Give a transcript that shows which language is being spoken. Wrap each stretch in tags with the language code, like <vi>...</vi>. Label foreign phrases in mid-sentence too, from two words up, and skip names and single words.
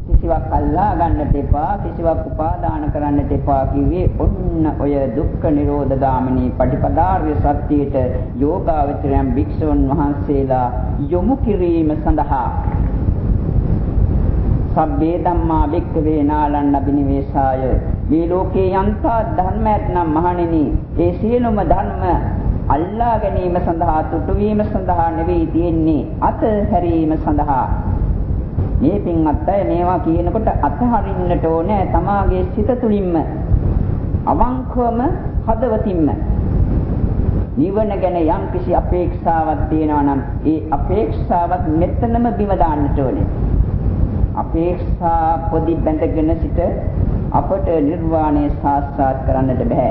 <si>කිසිවක් අල්ලා ගන්නට එපා, කිසිවක් උපාදාන කරන්නට එපා කිව්වේ ඔන්න ඔය දුක්ඛ නිරෝධ ගාමිනී පටිපදාර්ය සත්‍යයට යෝගාවචරයන් භික්ෂුන් වහන්සේලා යොමු කිරීම සඳහා</si> <pi>සබ්බේ ධම්මා වික්ඛවේ නාලන්න බිනිවේසාය</pi> <si>මේ ලෝකේ යන්තා ධර්මයක් නම් මහණෙනි ඒ සියලුම ධර්ම අල්ලා ගැනීම සඳහා තුටු වීම සඳහා නෙවෙයි තියෙන්නේ අතහැරීම සඳහා මේ පින්වත් අය මේවා කියනකොට අතහරින්නට ඕනේ තමාගේ සිත තුළින්ම අවංකවම හදවතින්ම නිවන ගැන යම් කිසි අපේක්ෂාවක් තියෙනවා නම් ඒ අපේක්ෂාවත් මෙතනම බිම දාන්නට ඕනේ අපේක්ෂා පොඩි බැඳගෙන සිට අපට නිර්වාණය සාක්ෂාත් කරන්නට බෑ.</si>